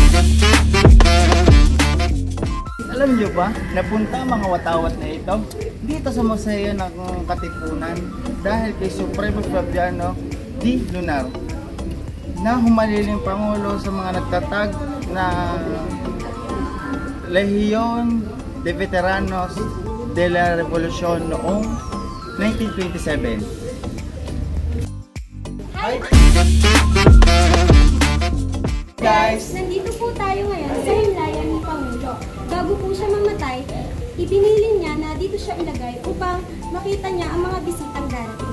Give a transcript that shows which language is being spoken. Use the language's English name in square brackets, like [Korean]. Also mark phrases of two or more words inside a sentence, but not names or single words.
[Filipino] Alam nyo ba, napunta ang mga watawat na ito dito sa Museo ng Katipunan dahil kay Supremo Fabiano D. Lunar na humaliling pangulo sa mga nagtatag na Legion de Veteranos de la Revolución noong 1927. [English] Hi guys! [Filipino] Nandito po tayo ngayon sa himlayan ni Pangulo. Bago po siya mamatay, ipinili niya na dito siya ilagay upang makita niya ang mga bisitang darating.